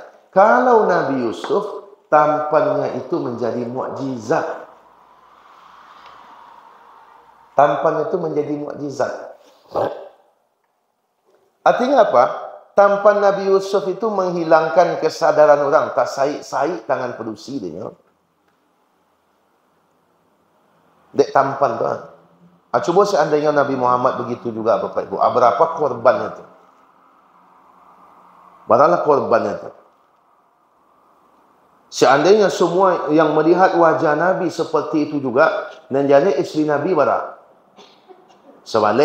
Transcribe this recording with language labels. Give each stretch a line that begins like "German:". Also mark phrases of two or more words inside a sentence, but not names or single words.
Indonesian: Kalau Nabi Yusuf, tampannya itu menjadi mukjizat. Tampannya itu menjadi mukjizat. Artinya apa? Tampan Nabi Yusuf itu menghilangkan kesadaran orang.
Minangkabau: Tak saik-saik tangan perusi dia. Dek tampan tu.
Indonesian: Cuba seandainya Nabi Muhammad begitu juga Bapak Ibu. Berapa korbannya tu? Beralah korbannya tu. Seandainya semua yang melihat wajah Nabi seperti itu juga, dan jadi isteri Nabi berapa? Sebalik.